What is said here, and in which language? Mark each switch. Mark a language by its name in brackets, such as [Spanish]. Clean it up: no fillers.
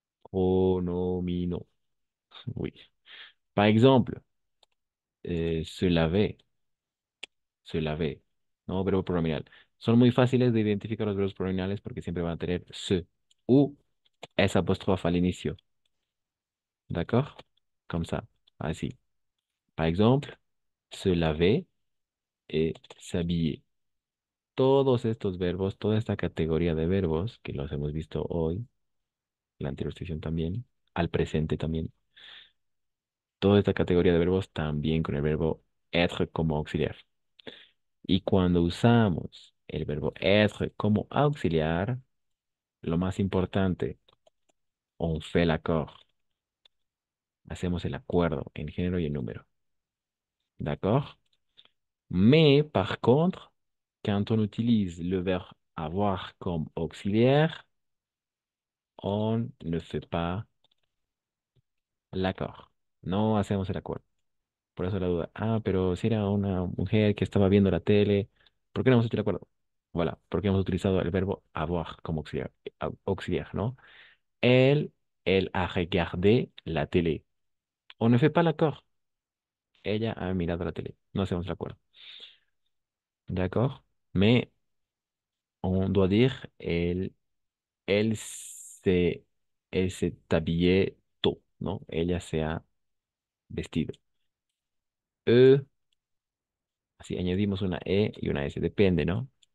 [French] Pronomino. Oui. Par exemple, se laver. Se laver. [Spanish] No, verbo pronominal. Son muy fáciles de identificar los verbos pronominales porque siempre van a tener se u S apóstrofe al inicio. [French] D'accord? Comme ça. [Spanish] Así. [French] Par exemple, se laver et s'habiller. [Spanish] Todos estos verbos, toda esta categoría de verbos, que los hemos visto hoy, la anterior sesión también, al presente también, toda esta categoría de verbos también con el verbo être como auxiliar. Y cuando usamos el verbo être como auxiliar, lo más importante, [French] on fait l'accord. [Spanish] Hacemos el acuerdo en género y en número. [French] ¿D'accord? Mais par contre, quand on utilise le verbe avoir comme auxiliaire, on ne fait pas l'accord. [Spanish] No hacemos el acuerdo. Por eso la duda. Ah, pero si era una mujer que estaba viendo la tele, ¿por qué no hemos hecho el acuerdo? Voilà, porque hemos utilizado el verbo avoir como auxiliar, auxiliar, ¿no? [French] Elle, elle a regardé la télé. On ne fait pas l'accord. [Spanish] Ella ha mirado la tele. No hacemos el acuerdo. [French] D'accord? Mais on doit dire elle se, elle s'est habillée tôt, ¿no? [Spanish] Ella se ha vestido. E, así añadimos una E y una S, depende, ¿no?